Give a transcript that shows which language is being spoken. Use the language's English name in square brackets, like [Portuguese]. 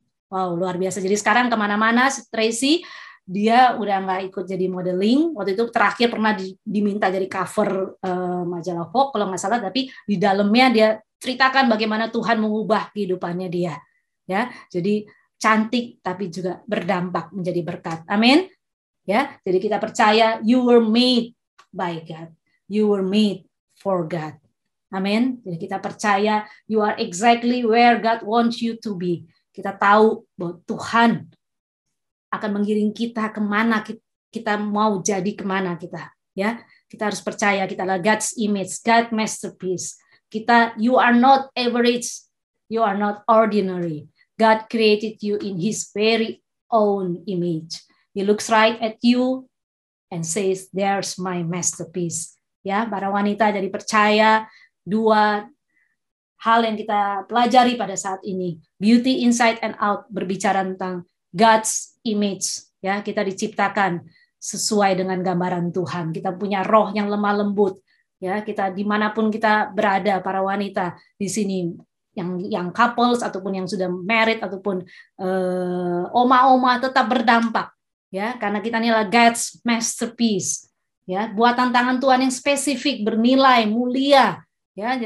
[Indonesian] Wow, luar biasa. Jadi sekarang kemana-mana, Tracy, dia udah nggak ikut jadi modeling. Waktu itu terakhir pernah diminta jadi cover majalah Vogue, kalau nggak salah. Tapi di dalamnya dia ceritakan bagaimana Tuhan mengubah kehidupannya dia. Ya, jadi cantik tapi juga berdampak menjadi berkat. Amin. Ya, jadi kita percaya [English] you were made by God. You were made for God. Amin. [Indonesian] Jadi kita percaya [English] you are exactly where God wants you to be. [Indonesian] Kita tahu bahwa Tuhan akan mengiring kita kemana kita mau jadi, kemana kita. Ya, kita harus percaya kita adalah [English] God's image, God's masterpiece. You are not average, you are not ordinary. God created you in His very own image. He looks right at you and says, "There's my masterpiece." [Indonesian] Ya, para wanita, jadi percaya 2 hal yang kita pelajari pada saat ini. [English] Beauty inside and out [Indonesian] berbicara tentang [English] God's image. [Indonesian] Ya, kita diciptakan sesuai dengan gambaran Tuhan. Kita punya roh yang lemah lembut. Ya, kita dimanapun kita berada, para wanita di sini, yang couples ataupun yang sudah married ataupun oma-oma, tetap berdampak, ya, karena kita inilah [English] God's masterpiece, [Indonesian] ya, buatan tangan Tuhan yang spesifik, bernilai, mulia, ya.